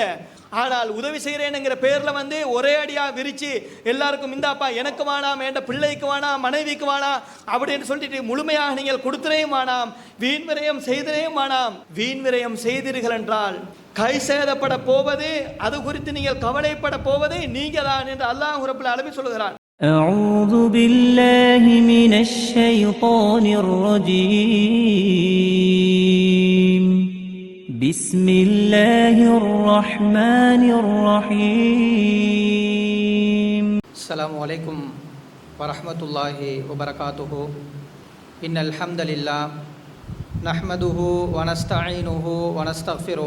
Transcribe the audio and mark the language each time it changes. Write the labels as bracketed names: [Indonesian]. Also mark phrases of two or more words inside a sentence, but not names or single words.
[Tamil] ஆனால் உதவி செய்கிறேன்ங்கிற பேர்ல ஒரே அடியா விரிச்சு எல்லாருக்கும் இந்தாப்பா எனக்கு வேணாம், என் பிள்ளைக்கு வேணாம், மனைவிக்கு வேணாம் அப்படின்னு சொல்லிட்டு முழுமையாக நீங்கள் கொடுத்துறையும் வேணாம், வீண் விரயம் செய்தரையும் வேணாம். வீண் விரயம் செய்தீர்கள் என்றால் கை சேதப்பட போவது, அது குறித்து நீங்கள் கவலைப்பட போவது நீங்க தான் என்று [Arabic] الله رب العالمين [Tamil] சொல்லுகிறான். [Arabic] أعوذ بالله من الشيطان الرجيم بسم الله الرحمن الرحيم السلام عليكم ورحمة الله وبركاته إن الحمد لله نحمده ونستعينه ونستغفره